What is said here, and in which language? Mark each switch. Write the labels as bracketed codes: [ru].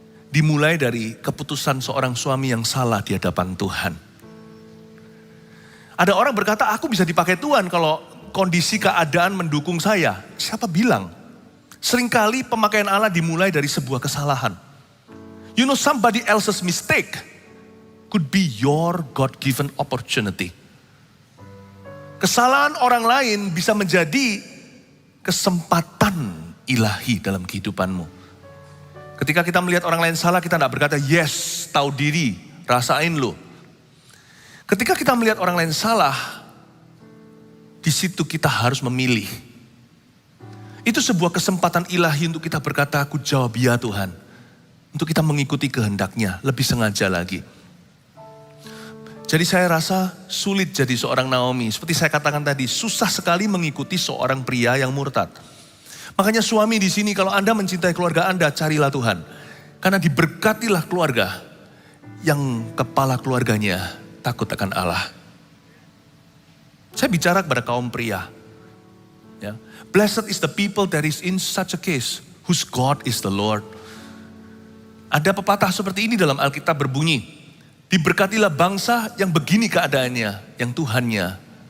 [id] Dimulai dari keputusan seorang suami yang salah di hadapan Tuhan. Ada orang berkata, aku bisa dipakai Tuhan kalau kondisi keadaan mendukung saya. Siapa bilang? Seringkali pemakaian Allah dimulai dari sebuah kesalahan. [en] You know, somebody else's mistake could be your God-given opportunity. [id] Kesalahan orang lain bisa menjadi kesempatan ilahi dalam kehidupanmu. Ketika kita melihat orang lain salah, kita tidak berkata, yes, tahu diri, rasain lo. Ketika kita melihat orang lain salah, di situ kita harus memilih. Itu sebuah kesempatan ilahi untuk kita berkata, aku jawab ya Tuhan. Untuk kita mengikuti kehendaknya, lebih sengaja lagi. Jadi saya rasa sulit jadi seorang Naomi. Seperti saya katakan tadi, susah sekali mengikuti seorang pria yang murtad. Makanya suami di sini, kalau Anda mencintai keluarga Anda, carilah Tuhan. Karena diberkatilah keluarga yang kepala keluarganya takut akan Allah. Saya bicara kepada kaum pria. Ya. [en] Blessed is the people that is in such a case, whose God is the Lord. [id] Ada pepatah seperti ini dalam Alkitab berbunyi, diberkatilah bangsa yang begini keadaannya, yang Tuhannya.